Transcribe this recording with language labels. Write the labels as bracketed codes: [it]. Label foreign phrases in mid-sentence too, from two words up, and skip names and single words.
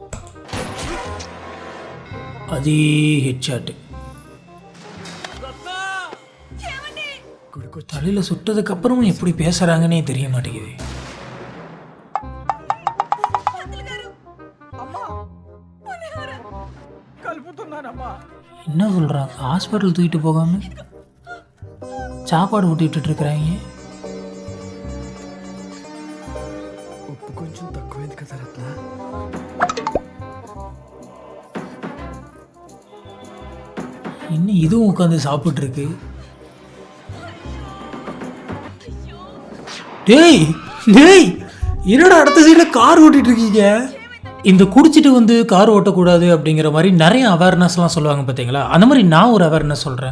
[ta] அதே ஹெட்ஷாட் தலையில சுட்டதுக்கு அப்புறமும் எப்படி பேசுறாங்கன்னே தெரிய மாட்டேங்குது. என்ன சொல்றாங்க, ஹாஸ்பிட்டல் தூக்கிட்டு போகாம சாப்பாடு ஊட்டி விட்டுட்டு இருக்கிறாங்க. [te] ఉప్పు కొంచెం తక్కువైంది కదా రత్న. [ta] இன்னும் இதுவும் உட்காந்து சாப்பிட்டு இருக்கு. டேய் டேய், என்னடா அடுத்த சைடுல கார் ஓட்டிட்டு இருக்கீங்க? இந்த குடிச்சிட்டு வந்து கார் ஓட்டக்கூடாது அப்படிங்கிற மாதிரி நிறைய அவேர்னஸ்லாம் சொல்லுவாங்க பார்த்தீங்களா, அந்த மாதிரி நான் ஒரு அவேர்னஸ் சொல்கிறேன்.